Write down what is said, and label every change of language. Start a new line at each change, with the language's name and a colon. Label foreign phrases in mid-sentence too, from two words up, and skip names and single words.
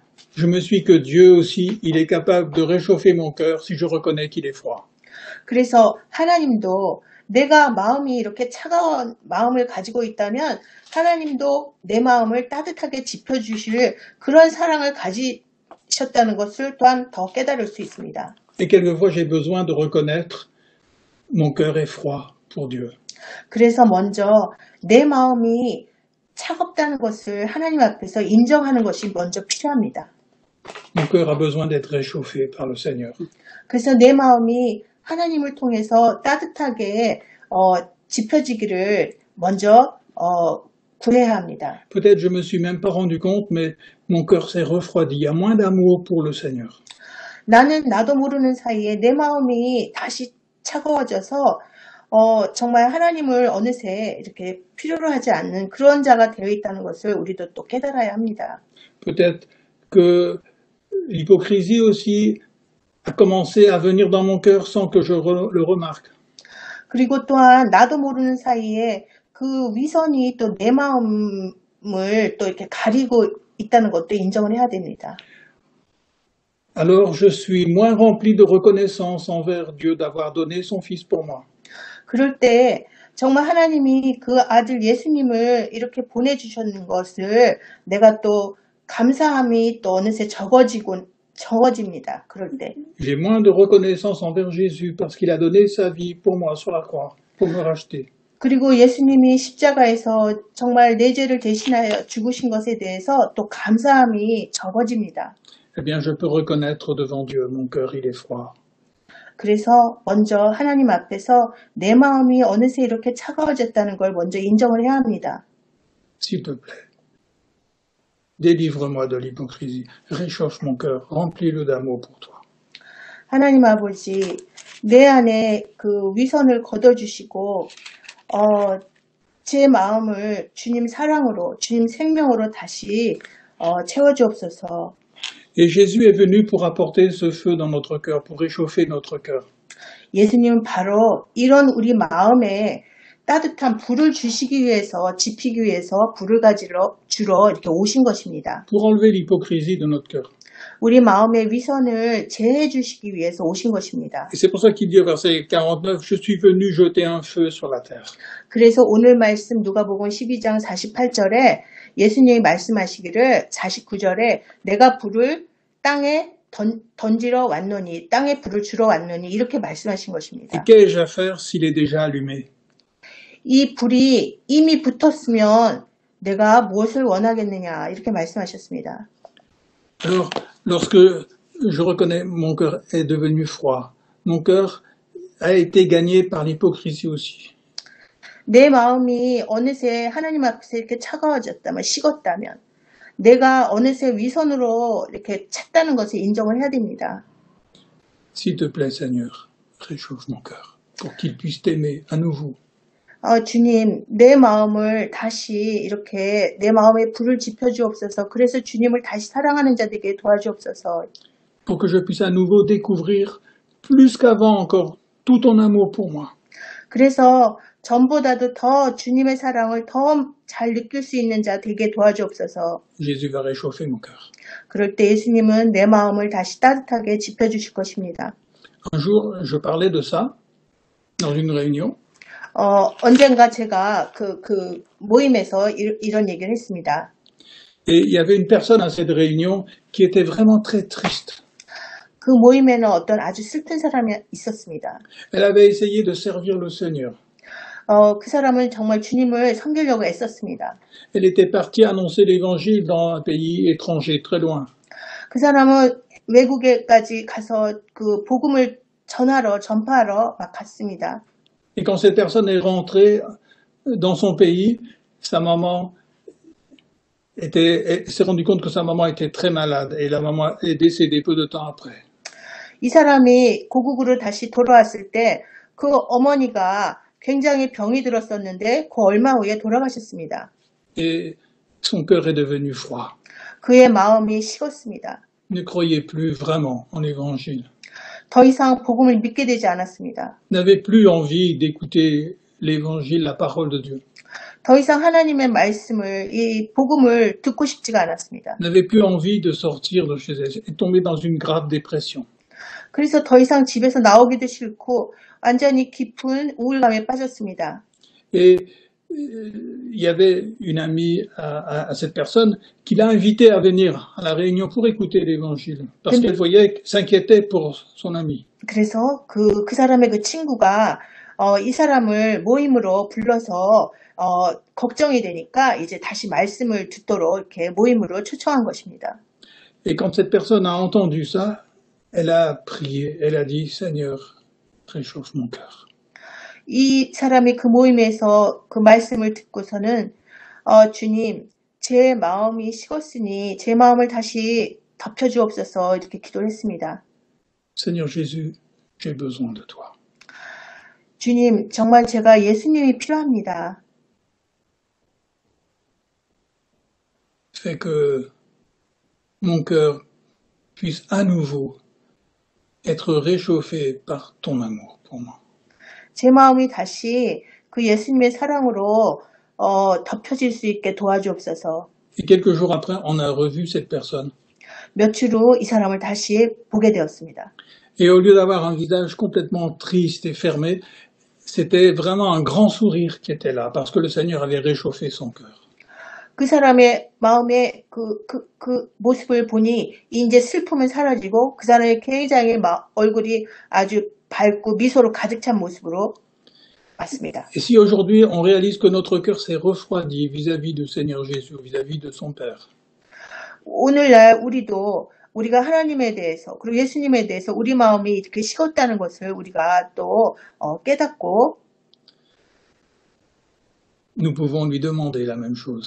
French: je me suis que Dieu aussi, il est capable de réchauffer mon cœur si je reconnais qu'il est froid.
Korean: 그래서 하나님도 내가 마음이 이렇게 차가운 마음을 가지고 있다면 하나님도 내 마음을 따뜻하게 지펴주실 그런 사랑을 가지셨다는 것을 또한 더 깨달을 수 있습니다.
French: Et quelquefois, j'ai besoin de reconnaître mon cœur est froid pour Dieu.
Korean: 그래서 먼저 내 마음이 차갑다는 것을 하나님 앞에서 인정하는 것이 먼저 필요합니다.
French: Mon cœur a besoin d'être réchauffé par le Seigneur.
Korean: 그래서 내 마음이 하나님을 통해서 따뜻하게 지펴지기를 먼저 구해야 합니다.
French: Peut-être je me suis même pas rendu compte, mais mon cœur s'est refroidi. Il y a moins d'amour pour le Seigneur.
Korean: 나도 모르는 사이에 내 마음이 다시 차가워져서 정말 하나님을 어느새 이렇게 필요로 하지 않는 그런 자가 되어 있다는 것을 우리도 또 깨달아야 합니다.
French: Peut-être que l'hypocrisie aussi a commencé à venir dans mon cœur sans que je le remarque.
Korean: 그리고 또한 나도 모르는 사이에 그 위선이 또 내 마음을 또 이렇게 가리고 있다는 것도 인정을 해야 됩니다.
French: Alors je suis moins rempli de reconnaissance envers Dieu d'avoir donné son Fils pour moi.
Korean: 그럴 때 정말 하나님이 그 아들 예수님을 이렇게 보내주셨는 것을 내가 또 감사함이 또 어느새 적어집니다. 그럴 때.
French: J'ai moins de reconnaissance envers Jésus parce qu'il a donné sa vie pour moi sur la croix, pour me racheter.
Korean: 그리고 예수님이 십자가에서 정말 내 죄를 대신하여 죽으신 것에 대해서 또 감사함이 적어집니다.
French: Eh bien, je peux reconnaître devant Dieu, mon cœur, il est froid.
Korean: 그래서 먼저 하나님 앞에서 내 마음이 어느새 이렇게 차가워졌다는 걸 먼저 인정을 해야 합니다.
French: S'il te plaît, délivre-moi de l'hypocrisie, réchauffe mon cœur, remplis-le d'amour pour toi.
Korean: 하나님 아버지, 내 안에 그 위선을 걷어주시고 제 마음을 주님 사랑으로, 주님 생명으로 다시 채워주옵소서.
French: Et Jésus est venu pour apporter ce feu dans notre cœur, pour réchauffer notre cœur.
Korean: 예수님은 바로 이런 우리 마음에 따뜻한 불을 주시기 위해서, 지피기 위해서 불을 주러 이렇게 오신 것입니다.
French: Pour enlever l'hypocrisie de notre cœur.
Korean: 우리 마음의 위선을 제해 주시기 위해서 오신 것입니다.
French: Et c'est pour ça qu'il dit au verset 49, je suis venu jeter un feu sur la terre.
Korean: 그래서 오늘 말씀 누가복음 12장 48절에 예수님이 말씀하시기를 49절에 내가 불을 땅에 던지러 왔노니, 땅에 불을 주러 왔노니 이렇게 말씀하신 것입니다.
French: Et qu'ai-je à faire s'il est déjà allumé?
Korean: 이 불이 이미 붙었으면 내가 무엇을 원하겠느냐 이렇게 말씀하셨습니다.
French: Alors, lorsque je reconnais mon cœur est devenu froid, mon cœur a été gagné par l'hypocrisie aussi.
Korean: 내 마음이 어느새 하나님 앞에서 이렇게 차가워졌다면, 식었다면 내가 어느새 위선으로 이렇게 찼다는 것을 인정을 해야 됩니다.
French: S'il te plaît, Seigneur, réchauffe mon cœur pour qu'il puisse t'aimer à nouveau.
Korean: 주님, 내 마음을 다시 이렇게 내 마음에 불을 지펴주옵소서. 그래서 주님을 다시 사랑하는 자들에게 도와주옵소서.
French: Pour que je puisse à nouveau découvrir plus qu'avant encore tout ton amour pour moi.
Korean: 그래서 전보다도 더 주님의 사랑을 더 잘 느낄 수 있는 자 되게 도와주옵소서.
French: Jésus va réchauffer mon cœur.
Korean: 그럴 때 예수님은 내 마음을 다시 따뜻하게 지펴주실 것입니다.
French: Un jour, je parlais de ça dans une réunion.
Korean: 언젠가 제가 그 모임에서 이런 얘기를 했습니다.
French: Et il y avait une personne à cette réunion qui était vraiment très triste.
Korean: 그 모임에는 어떤 아주 슬픈 사람이 있었습니다.
French: Elle avait essayé de servir le Seigneur.
Korean: 그 사람은 정말 주님을 섬기려고 애썼습니다.
French: Elle était partie annoncer l'évangile dans un pays étranger, très loin.
Korean: 그 사람은 외국에까지 가서 그 복음을 전파하러 막 갔습니다.
French: Et quand cette personne est rentrée dans son pays, sa maman s'est rendu compte que sa maman était très malade et la maman est décédée peu de temps après.
Korean: 이 사람이 고국으로 다시 돌아왔을 때 그 어머니가 굉장히 병이 들었었는데 그 얼마 후에 돌아가셨습니다.
French: Et son cœur est devenu froid.
Korean: 그의 마음이 식었습니다.
French: Ne croyait plus vraiment en l'évangile.
Korean: 더 이상 복음을 믿게 되지 않았습니다.
French: N'avait plus envie d'écouter l'évangile, la parole de Dieu.
Korean: 더 이상 하나님의 말씀을, 이 복음을 듣고 싶지가 않았습니다.
French: N'avait plus envie de sortir de chez elle. Est tombée dans une grave dépression.
Korean: 그래서 더 이상 집에서 나오기도 싫고 완전히 깊은 우울감에 빠졌습니다.
French: Et il y avait une amie à cette personne qui l'a invitée à venir à la réunion pour écouter l'évangile. Parce qu'elle voyait, s'inquiétait pour son ami.
Korean: 그래서 그 사람의 그 친구가 이 사람을 모임으로 불러서 걱정이 되니까 이제 다시 말씀을 듣도록 이렇게 모임으로 초청한 것입니다.
French: Et quand cette personne a entendu ça, elle a prié, elle a dit, Seigneur, réchauffe mon cœur.
Korean: 이 사람이 그 모임에서 그 말씀을 듣고서는 주님, 제 마음이 식었으니 제 마음을 다시 덮여주옵소서 이렇게 기도를 했습니다.
French: Seigneur Jésus, j'ai besoin de toi.
Korean: 주님, 정말 제가 예수님이 필요합니다.
French: Fais que mon cœur puisse à nouveau être réchauffé par ton amour pour moi.
Korean: 제 마음이 다시 그 예수님의 사랑으로 덮여질 수 있게 도와주옵소서.
French: Et quelques jours après, on a revu cette personne.
Korean: 며칠 후 이 사람을 다시 보게 되었습니다.
French: Et au lieu d'avoir un visage complètement triste et fermé, C'était vraiment un grand sourire qui était là, parce que le Seigneur avait réchauffé son cœur.
Korean: 그 사람의 마음의 그 모습을 보니 이제 슬픔은 사라지고 그 사람의 굉장히 얼굴이 아주 밝고 미소로 가득 찬 모습으로 맞습니다.
French: Et si aujourd'hui on réalise que notre cœur s'est refroidi vis-à-vis du Seigneur Jésus, vis-à-vis de son Père,
Korean: 오늘날 우리가 하나님에 대해서 그리고 예수님에 대해서 우리 마음이 이렇게 식었다는 것을 우리가 또 깨닫고
French: nous pouvons lui demander la même chose.